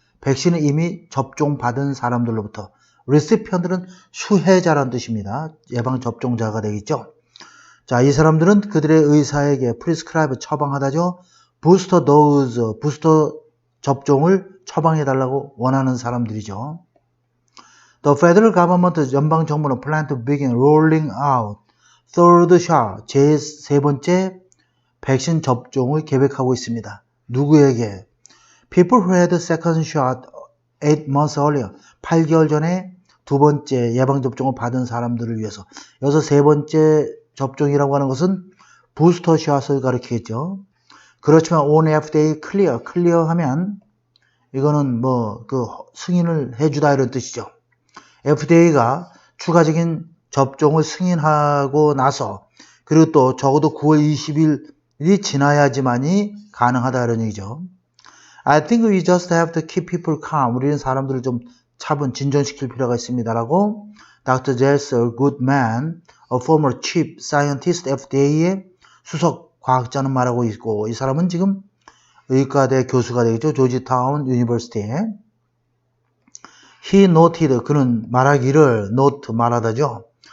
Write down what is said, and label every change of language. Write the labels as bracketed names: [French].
[Korean] 백신은 이미 접종받은 사람들로부터. recipient들은 수혜자란 뜻입니다. 예방접종자가 되겠죠. 자, 이 사람들은 그들의 의사에게 prescribe, 처방하다죠. 부스터 도즈, 부스터 접종을 처방해달라고 원하는 사람들이죠. [English] The federal government, 연방정부는 plan to begin rolling out third shot, 제3 번째 백신 접종을 계획하고 있습니다. [Korean] 누구에게? [English] People who had second shot 8 months earlier, 8개월 전에 두 번째 예방접종을 받은 사람들을 위해서. [Korean] 여기서 세 번째 접종이라고 하는 것은 부스터 샷을 가리키겠죠. 그렇지만 on FDA clear 하면 이거는 승인을 해주다 이런 뜻이죠. FDA가 추가적인 접종을 승인하고 나서 그리고 또 적어도 9월 20일이 지나야지만이 가능하다 이런 얘기죠. [English] I think we just have to keep people calm. [Korean] 우리는 사람들을 좀 차분, 진정시킬 필요가 있습니다라고 Dr. Jesser Goodman, a former chief scientist FDA의 수석 과학자는 말하고 있고 이 사람은 지금 의과대 교수가 되겠죠. 조지타운 유니버시티에. He noted, 그는 말하기를, 말하다죠.